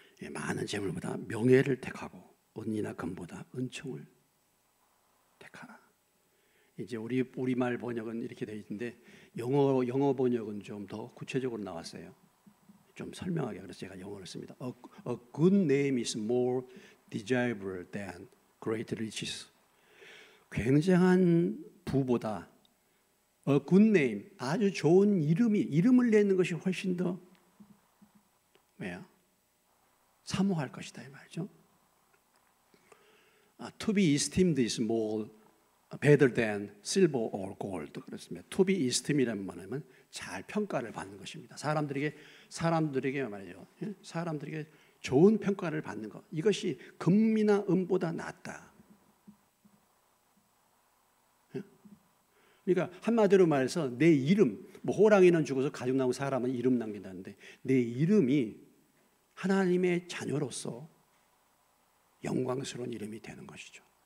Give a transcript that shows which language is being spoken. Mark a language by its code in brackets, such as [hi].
[ko] 많은 재물보다 명예를 택하고 은이나 금보다 은총을 택하라. 이제 우리말 번역은 이렇게 되어 있는데 영어 번역은 좀 더 구체적으로 나왔어요. 좀 설명하게, 그래서 제가 영어를 씁니다. [en] A good name is more desirable than great riches. [ko] 굉장한 부보다 [en] a good name, [ko] 아주 좋은 이름을 내는 것이 훨씬 더 뭐야? 사모할 것이다 이 말이죠. [en] To be esteemed is more better than silver or gold. [ko] 그렇습니다. To be esteem이라는 말은 잘 평가를 받는 것입니다. 사람들에게 말이죠. 사람들에게 좋은 평가를 받는 것. 이것이 금이나 은보다 낫다. 그러니까 한마디로 말해서 내 이름, 뭐 호랑이는 죽어서 가죽 나무 사람은 이름 남긴다는데 내 이름이 하나님의 자녀로서 영광스러운 이름이 되는 것이죠.